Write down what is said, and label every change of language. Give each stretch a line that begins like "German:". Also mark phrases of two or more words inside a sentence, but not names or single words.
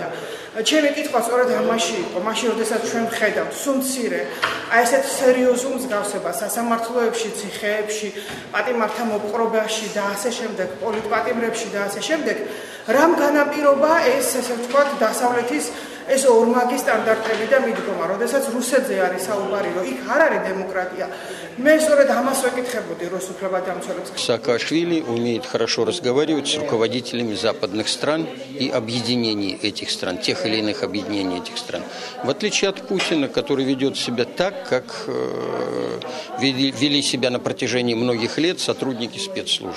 Georgian: ჩემი კითხვა სწორედ ამაში იყო, მაშინ როდესაც ჩვენ ვხედავთ სუმცირე, აი ესეთ სერიოზულ მსგავსებას სასამართლოებში, ციხეებში, პატიმართა მოპყრობაში და ასე შემდეგ, პოლიტპატიმრებში და ასე შემდეგ, რამ განაპირობა ეს, ესე ვთქვათ, დასავლეთის ეს ორმაგი სტანდარტები და მიდგომა, როდესაც რუსეთზე არის საუბარი, რომ იქ არ არის демократия. მე სწორედ ამას ვეკითხებოდი რუს უფლებადამცველებს.
Russian: Саакашвили умеет хорошо разговаривать с руководителями западных стран и объединений этих стран, тех или иных объединений этих стран. В отличие от Путина, который ведет себя так, как вели себя на протяжении многих лет сотрудники спецслужб.